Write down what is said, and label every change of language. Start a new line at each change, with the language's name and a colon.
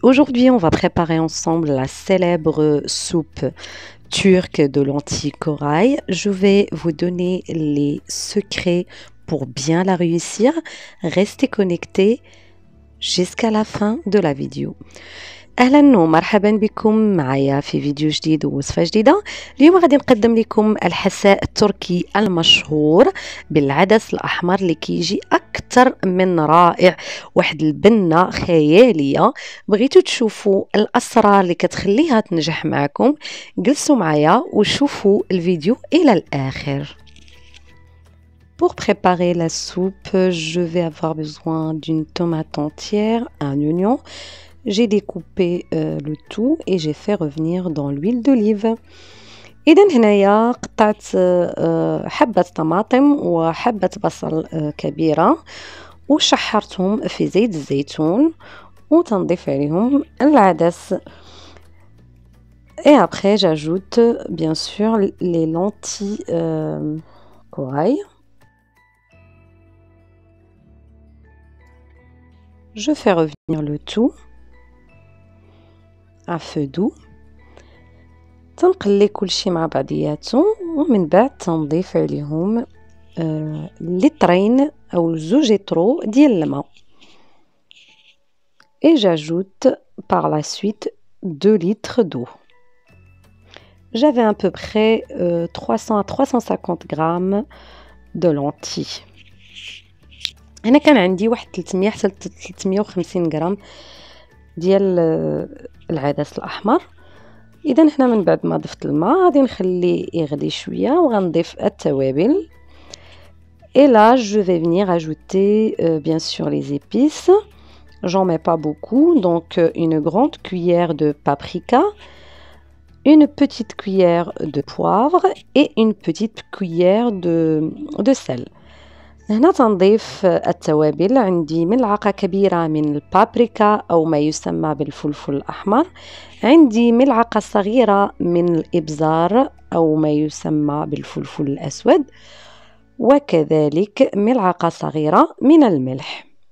French: Aujourd'hui, on va préparer ensemble la célèbre soupe turque de lentilles corail. Je vais vous donner les secrets pour bien la réussir. Restez connectés jusqu'à la fin de la vidéo.
Arabic: اهلا ومرحبا بكم معايا في فيديو جديد ووصفه جديده. اليوم غادي نقدم لكم الحساء التركي المشهور بالعدس الاحمر اللي كيجي اكثر من رائع. واحد البنه خياليه. بغيتو تشوفوا الاسرار اللي كتخليها تنجح معكم؟ جلسوا معايا وشوفوا الفيديو الى الاخر.
French: Pour préparer la soupe, je vais avoir besoin d'une tomate entière, un oignon. J'ai découpé le tout et j'ai fait revenir dans l'huile d'olive.
Arabic: إذا هنايا قطعت حبة طماطم وحبة بصل كبيرة وشحرتهم في زيت الزيتون وتنضيف عليهم العدس.
French: Et après j'ajoute bien sûr les lentilles corail. Je fais revenir le tout à feu doux.
Arabic: تنقلي كلشي مع بعضياتو ومن بعد تنضيف عليهم لترين او 2 لترو ديال الماء.
French: Et j'ajoute par la suite 2 litres d'eau. J'avais à peu près 300 à 350 grammes de lentilles.
Arabic: هنا كان عندي واحد 300 حتى 350 غرام ديال العدس الاحمر. اذا هنا من بعد ما ضفت الماء غادي نخليه يغلي شويه وغنضيف التوابل.
French: Et là je vais venir ajouter bien sûr les épices. J'en mets pas beaucoup, donc une grande cuillère de paprika, une petite cuillère de poivre et une petite cuillère de sel.
Arabic: هنا تنضيف التوابل. عندي ملعقة كبيرة من البابريكا أو ما يسمى بالفلفل الأحمر. عندي ملعقة صغيرة من الإبزار أو ما يسمى بالفلفل الأسود. وكذلك ملعقة صغيرة من الملح.